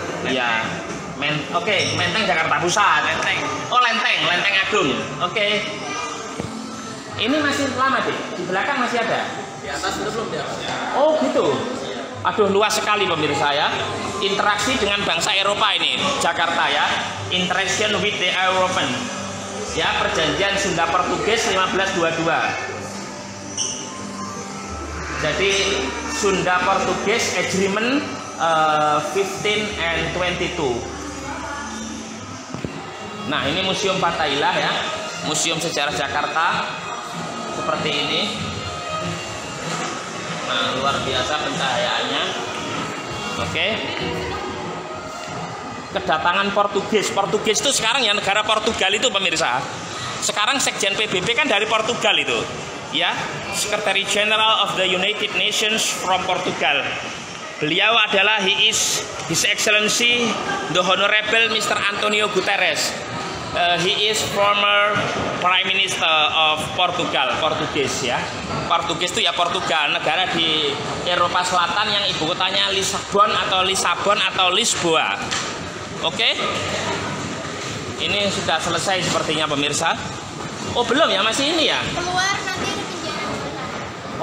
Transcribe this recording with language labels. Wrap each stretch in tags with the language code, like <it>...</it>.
<id>Iya. Oke, Menteng Jakarta Pusat. Oh, Lenteng Agung. Oke. Ini masih lama deh. Di belakang masih ada. Di atas itu belum di atas. Oh, gitu. Aduh, luas sekali pemirsa ya. Interaksi dengan bangsa Eropa ini, Jakarta ya.</id> <en>Interaction with the European.</en> <id>Ya, perjanjian Sunda Portugis 1522.</id> <en>Jadi Sunda Portugis Agreement 15 and 22.</en> <id>Nah, ini Museum Fathahillah ya. Museum Sejarah Jakarta seperti ini. Nah, luar biasa pencahayaannya. Oke. Kedatangan Portugis itu sekarang ya, negara Portugal itu pemirsa. Sekarang Sekjen PBB kan dari Portugal itu, ya.</id> <en>Secretary General of the United Nations from Portugal.</en> <id>Beliau adalah</id> <en>His Excellency the Honorable Mr. Antonio Guterres. He is former Prime Minister of Portugal,</en> <id>Portugis ya. Portugis itu ya Portugal, negara di Eropa Selatan yang ibu kotanya Lisbon atau Lisboa. Oke. Ini sudah selesai sepertinya pemirsa. Oh, belum ya, masih ini ya? Keluar nanti ada penjara.</id>